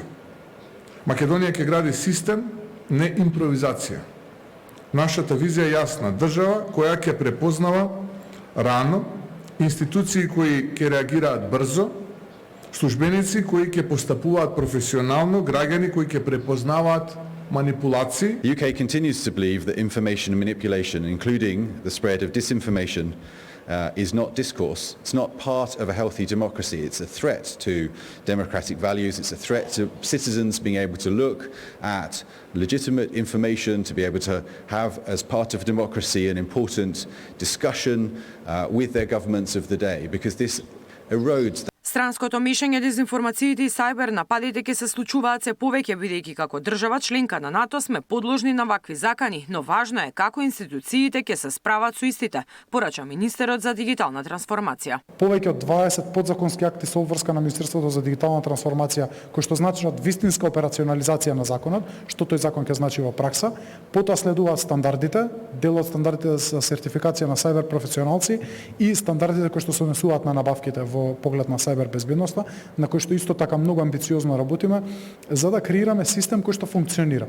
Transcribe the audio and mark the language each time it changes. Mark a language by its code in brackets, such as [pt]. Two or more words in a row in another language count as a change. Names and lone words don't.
[mk] Македонија ќе гради систем, не импровизација. Нашата визија е јасна. Држава која ќе препознава рано, институции кои ќе реагираат брзо, службеници кои ќе постапуваат професионално, граѓани кои ќе препознаваат манипулации. [en] The UK continues to believe that information manipulation, including the spread of disinformation, is not discourse. It's not part of a healthy democracy. It's a threat to democratic values. It's a threat to citizens being able to look at legitimate information, to be able to have, as part of democracy, an important discussion with their governments of the day, because this erodes [mk] Странското мешање, дезинформациите и сајбер нападите ќе се случуваат се повеќе, бидејќи како држава членка на НАТО сме подложни на вакви закани, но важно е како институциите ќе се справат со истите, порача министерот за дигитална трансформација. Повеќе од 20 подзаконски акти со обврска на Министерството за дигитална трансформација, кои што значат вистинска операционализација на законот, што тој закон ќе значи во пракса, потоа следуваат стандардите, дел од стандардите за сертификација на сајбер професионалци и стандардите кои што се однесуваат на набавките во поглед на сајбер безбедноста, на кој што исто така многу амбициозно работиме за да креираме систем кој што функционира.